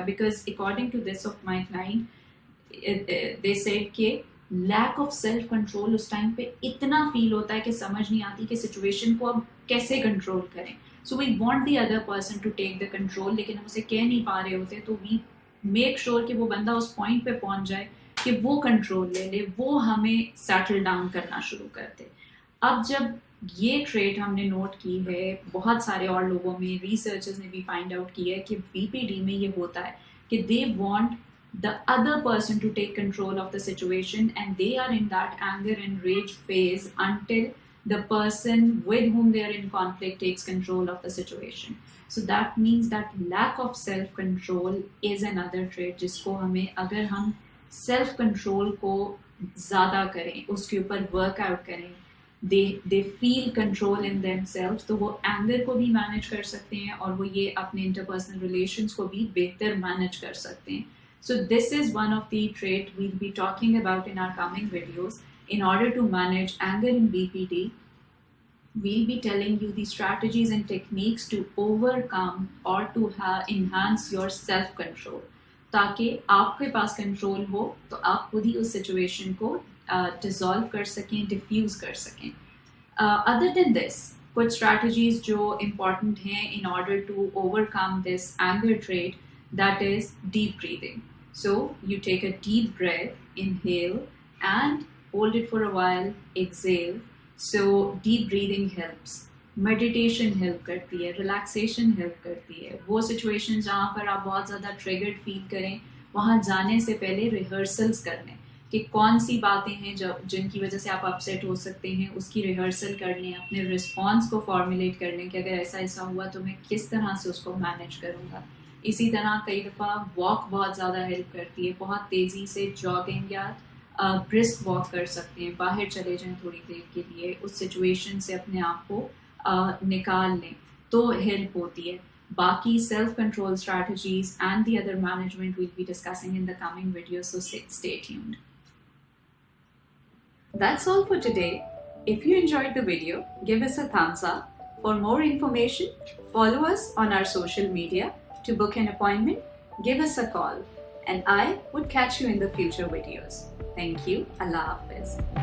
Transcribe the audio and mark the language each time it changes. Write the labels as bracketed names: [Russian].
[English] because according to this of my client they said [Hindi] कि lack of self control उस time पे इतना feel होता है कि समझ नहीं आती कि सिचुएशन को अब कैसे कंट्रोल करें. [English] so we want the other person to take the control, [Hindi] लेकिन हम उसे कह नहीं पा रहे होते. तो [English] we make sure [Hindi] कि वो बंदा उस पॉइंट पे पहुंच जाए कि वो कंट्रोल ले ले, वो हमें सेटल डाउन करना शुरू कर दे. अब जब ये ट्रेट हमने नोट की है बहुत सारे और लोगों में, रिसर्चर्स ने भी फाइंड आउट किया है कि बीपीडी में ये होता है कि [English] They want the other person to take control of the situation, and they are in that anger and rage phase until the person with whom they are in conflict takes control of the situation. So that means that lack of self control is another trait [Hindi] जिसको हमें, अगर हम self control को ज़्यादा करें, उसके ऊपर workout करें, [English] they feel control in themselves, [Hindi] तो वो anger को भी manage कर सकते हैं और वो ये अपने interpersonal relations को भी बेहतर manage कर सकते हैं. [English] So this is one of the traits we'll be talking about in our coming videos. In order to manage anger in BPD, we'll be telling you the strategies and techniques to overcome or to enhance your self-control. [Hindi] ताकि आपके पास control हो तो आप खुद ही उस situation को dissolve कर सकें, डिफ्यूज कर सकें. [English] Other than this, कुछ strategies जो important हैं in order to overcome this anger trait, that is deep breathing. So you take a deep breath, inhale and hold it for a while, exhale. So deep breathing helps. [Hindi] Meditation help करती है, relaxation help करती है. वो situation जहाँ पर आप बहुत ज़्यादा triggered feel करें, वहाँ जाने से पहले rehearsals कर लें कि कौन सी बातें हैं जिनकी वजह से आप upset हो सकते हैं, उसकी rehearsal कर लें, अपने response को formulate कर लें कि अगर ऐसा ऐसा हुआ तो मैं किस तरह से उसको manage करूँगा. इसी तरह कई दफ़ा वॉक बहुत ज़्यादा हेल्प करती है. बहुत तेज़ी से जॉगिंग या ब्रिस्क वॉक कर सकते हैं, बाहर चले जाएं थोड़ी देर के लिए, उस सिचुएशन से अपने आप को निकाल लें तो हेल्प होती है. [English] बाकी self control strategies and the other management will be discussing in the coming video, so stay tuned. That's all for today. If you enjoyed the video, give us a thumbs up. For more information, follow us on our social media. To book an appointment, give us a call, and I would catch you in the future videos. Thank you. Allah Hafiz.